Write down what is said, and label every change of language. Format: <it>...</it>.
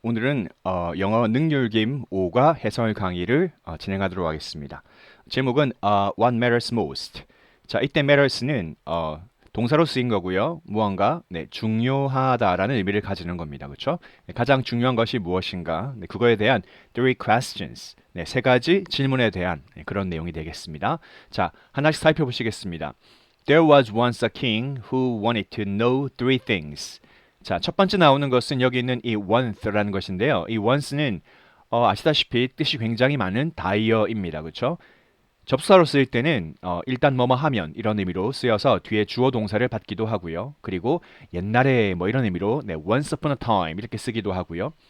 <ko>오늘은 영어 능률김 5과 해설 강의를 진행하도록 하겠습니다. 제목은</ko> <en>What Matters Most.</en> <ko>자, 이때 matters는 동사로 쓰인 거고요. 무언가 중요하다라는 의미를 가지는 겁니다. 그렇죠? 가장 중요한 것이 무엇인가? 그거에 대한</ko> <en>three questions.</en> <ko>세 가지 질문에 대한 그런 내용이 되겠습니다. 자, 하나씩 살펴보시겠습니다.</ko> <en>There was once a king who wanted to know three things.</en> <ko>자, 첫 번째 나오는 것은 여기 있는 이 once라는 것인데요. 이 once는 아시다시피 뜻이 굉장히 많은 다이어입니다. 그렇죠? 접수사로 쓰일 때는 일단 뭐뭐 하면 이런 의미로 쓰여서 뒤에 주어 동사를 받기도 하고요. 그리고 옛날에 뭐 이런 의미로</ko> <en>once upon a time</en> <ko>이렇게 쓰기도 하고요.</ko>